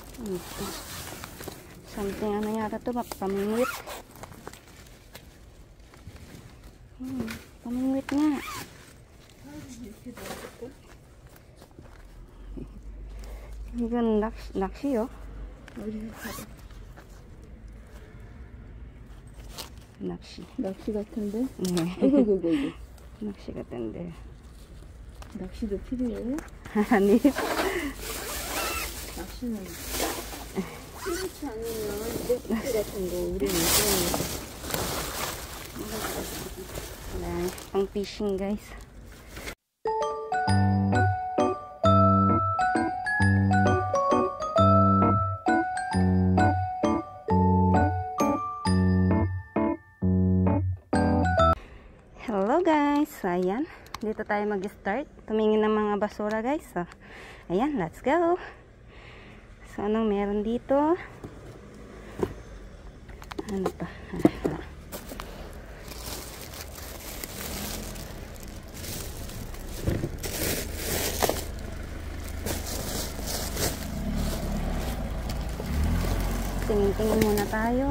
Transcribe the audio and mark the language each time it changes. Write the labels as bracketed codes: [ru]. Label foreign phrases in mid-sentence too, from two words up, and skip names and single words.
[tl] Ito. Something ano yata ito, pamingwit. Pamingwit nga. [ko] 이건 낚시요? 낚시 같은데? 네. 이거. 낚시 같은데. 낚시도 필요해요? 아니. 낚시는 그렇지 않으면 낚시 같은 거 우리는 네, [tl] pang fishing guys. Hello guys, ayan, dito tayo mag-start tumingin ng mga basura guys. So, ayan, [en] let's go. [tl] So anong meron dito? Ano pa? Wala. Tingin muna tayo.